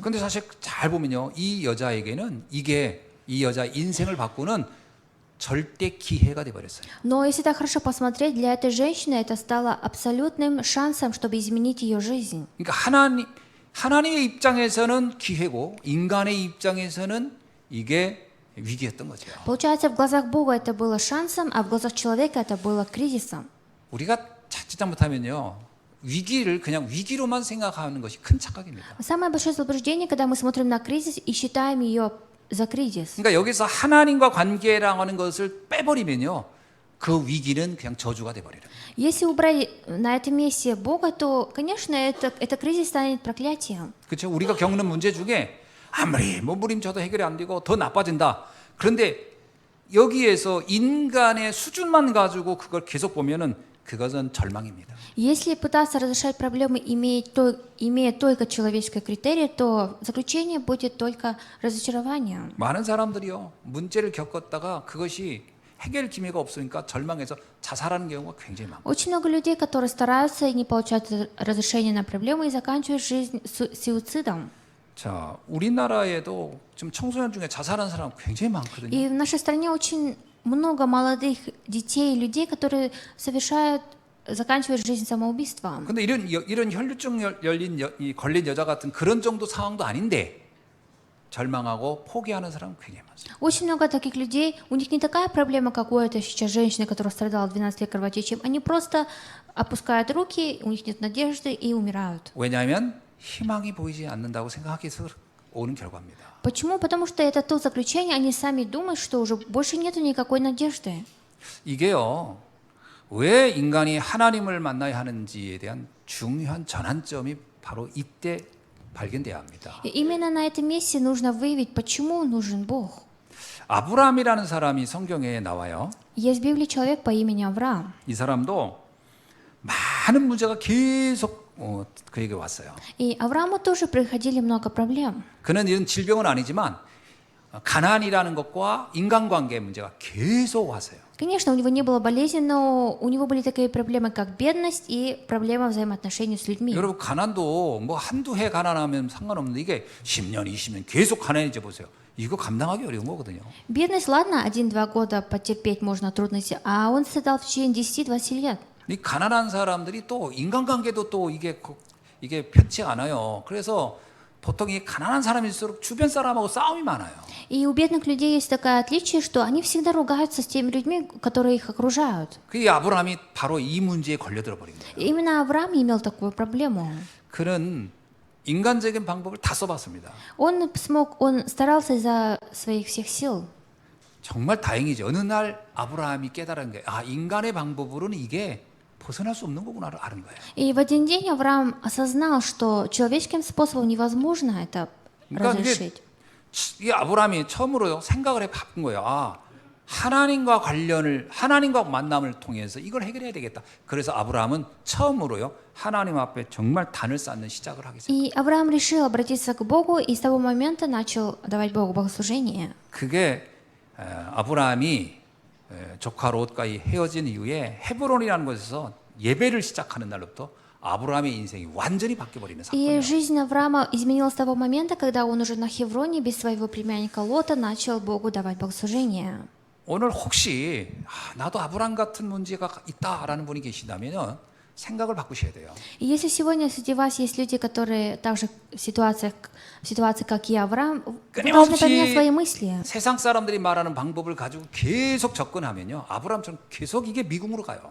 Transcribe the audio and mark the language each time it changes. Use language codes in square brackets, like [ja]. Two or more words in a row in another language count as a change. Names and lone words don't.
[ko] 근데 사실 잘 보면요. 이 여자에게는 이게 이 여자 인생을 바꾸는 절대 기회가 돼 버렸어요. [ru] Но если так хорошо посмотреть, для этой женщины это стало абсолютным шансом, чтобы изменить ее жизнь. [ko] 그러니까 하나님의 입장에서는 기회고 인간의 입장에서는 이게 위기였던 거죠. [ru] Получается, в глазах Бога это было шансом, а в глазах человека это было кризисом. [ko] 우리가 자칫 잘못하면요. 위기를 그냥 위기로만 생각하는 것이 큰 착각입니다. [ru] Самое большое заблуждение, когда мы смотрим на кризис и считаем ее за кризис. [ko] 그러니까 여기서 하나님과 관계라는 것을 빼버리면요. 그 위기는 그냥 저주가 돼 버려요. [ru] Если убрать на этом месте Бога, то, конечно, это кризис станет проклятием. [ko] 그렇죠? 우리가 겪는 문제 중에 아무리 몸부림쳐도 해결이 안 되고 더 나빠진다. 그런데 여기에서 인간의 수준만 가지고 그걸 계속 보면은 그것은 절망입니다. [ru] Если пытаться разрешать проблемы, имея только человеческие критерии, то заключение будет только разочарованием. [ko] 많은 사람들이요. 문제를 겪었다가 그것이 해결 기미가 없으니까 절망해서 자살하는 경우가 굉장히 많아요. [ru] Очень много людей, которые стараются и не получают разрешения на проблемы и заканчивают жизнь суицидом. [ko] 자, 우리나라에도 지금 청소년 중에 자살하는 사람 굉장히 많거든요. [ru] И в нашей стране очень много молодых детей и людей, которые заканчивают жизнь самоубийством. [ko] 근데 이런 혈류증 걸린 여자 같은 그런 정도 상황도 아닌데 절망하고 포기하는 사람 굉장히 많습니다. [ru] Очень много таких людей, у них не такая проблема, как у этой сейчас женщины, которая страдала 12 лет кровотечением. Они просто опускают руки, у них нет надежды и умирают. [ko] 왜냐하면 희망이 보이지 않는다고 생각해서 오는 결과입니다. [ru] Почему? Потому что это то заключение, они сами думают, что уже больше нету никакой надежды. [ko] 이게요. 왜 인간이 하나님을 만나야 하는지에 대한 중요한 전환점이 바로 이때 발견돼야 합니다. [ru] И именно на этом месте нужно выявить, почему нужен Бог. [ko] 아브라함이라는 사람이 성경에 나와요. [ru] Есть в Библии человек по имени Авраам. [ko] 이 사람도 많은 문제가 계속 그에게 왔어요. [ru] И Аврааму тоже приходили много проблем. [ko] 그는 이런 질병은 아니지만 가난이라는 것과 인간관계 문제가 계속 왔어요. [ru] Конечно, у него не было болезни, но у него были такие проблемы, как бедность и проблема взаимоотношений с людьми. [ko] 여러분 가난도 뭐 한두 해 가난하면 상관없는데 이게 10년, 20년 계속 가난해져 보세요. 이거 감당하기 어려운 거거든요. [ru] Бедность, ладно, 1-2 года потерпеть можно трудности, а он страдал в течение 10-20 лет. [ko] 이 가난한 사람들이 또 인간관계도 또 이게 편치 않아요. 그래서 보통 이 가난한 사람일수록 주변 사람하고 싸움이 많아요. [ru] И у бедных людей есть такое отличие, что они всегда ругаются с теми людьми, которые их окружают. [ko] 그 아브라함이 바로 이 문제에 걸려들어 버린 거예요. [ru] И именно Авраам имел такую проблему. [ko] 그는 인간적인 방법을 다 써봤습니다. [ru] Он старался изо своих всех сил. [ko] 정말 다행이죠. 어느 날 아브라함이 깨달은 게 인간의 방법으로는 이게 벗어날 수 없는 거구나를 아는 거예요. [ru] И в один день Авраам осознал, что человеческим способом невозможно это разрешить. [ko] 이 아브라함이 처음으로 생각을 해본 거예요. 하나님과 하나님과 만남을 통해서 이걸 해결해야 되겠다. 그래서 아브라함은 처음으로요 하나님 앞에 정말 단을 쌓는 시작을 하게 됐어요. [ru] И Авраам решил обратиться к Богу и с того момента начал давать Богу богослужение. [ko] 그게 아브라함이 조카 롯과 헤어진 이후에 헤브론이라는 곳에서 예배를 시작하는 날로부터 아브라함의 인생이 완전히 바뀌어버리는 [ru] И [ko] 사건이에요. [ru] жизнь Авраама изменилась с того момента, когда он уже на Хевроне без своего племянника Лота начал Богу давать богослужение. [ko] 오늘 혹시 나도 아브라함 같은 문제가 있다라는 분이 계시다면 생각을 바꾸셔야 돼요. [ru] И если сегодня среди вас есть люди, которые также в ситуации, как и Авраам, вы должны поменять свои мысли. [ko] 세상 사람들이 말하는 방법을 가지고 계속 접근하면요 아브라함처럼 계속 이게 미궁으로 가요.